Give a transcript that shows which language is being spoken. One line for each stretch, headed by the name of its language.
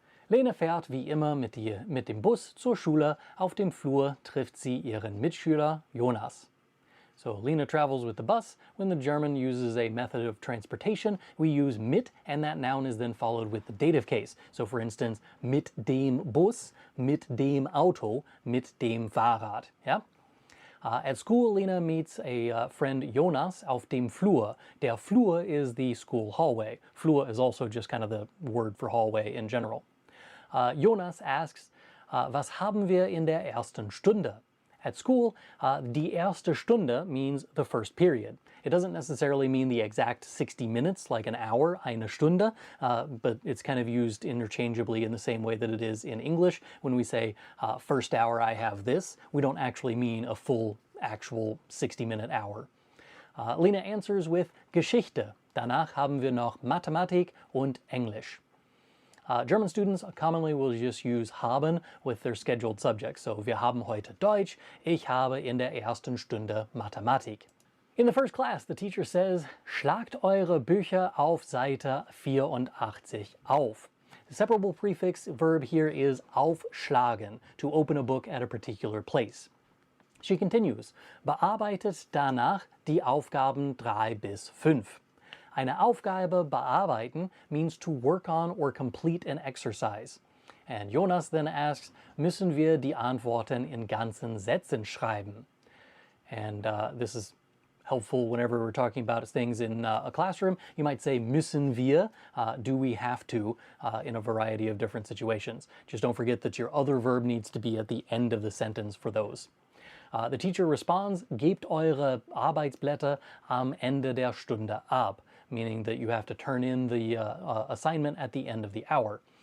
German: Lena fährt wie immer mit dem Bus zur Schule. Auf dem Flur trifft sie ihren Mitschüler Jonas.
English: So Lena travels with the bus. When the German uses a method of transportation, we use mit, and that noun is then followed with the dative case. So for instance,
German: mit dem Bus, mit dem Auto, mit dem Fahrrad.
English: Yeah? At school, Lena meets a friend Jonas
German: auf dem Flur.
English: Der Flur is the school hallway. Flur is also just kind of the word for hallway in general. Jonas asks,
German: was haben wir in der ersten Stunde?
English: At school,
German: die erste Stunde
English: means the first period. It doesn't necessarily mean the exact 60 minutes, like an hour,
German: eine Stunde,
English: but it's kind of used interchangeably in the same way that it is in English. When we say, first hour I have this, we don't actually mean a full, actual 60-minute hour. Lena answers with Geschichte.
German: Danach haben wir noch Mathematik und Englisch.
English: German students commonly will just use haben with their scheduled subjects.
German: So, wir haben heute Deutsch, ich habe in der ersten Stunde Mathematik.
English: In the first class, the teacher says,
German: schlagt eure Bücher auf Seite 84 auf.
English: The separable prefix verb here is aufschlagen, to open a book at a particular place. She continues,
German: bearbeitet danach die Aufgaben 3 bis 5. Eine Aufgabe bearbeiten
English: means to work on or complete an exercise. And Jonas then asks,
German: müssen wir die Antworten in ganzen Sätzen schreiben?
English: And this is helpful whenever we're talking about things in a classroom. You might say,
German: müssen wir,
English: do we have to, in a variety of different situations. Just don't forget that your other verb needs to be at the end of the sentence for those. The teacher responds,
German: gebt eure Arbeitsblätter am Ende der Stunde ab,
English: meaning that you have to turn in the assignment at the end of the hour.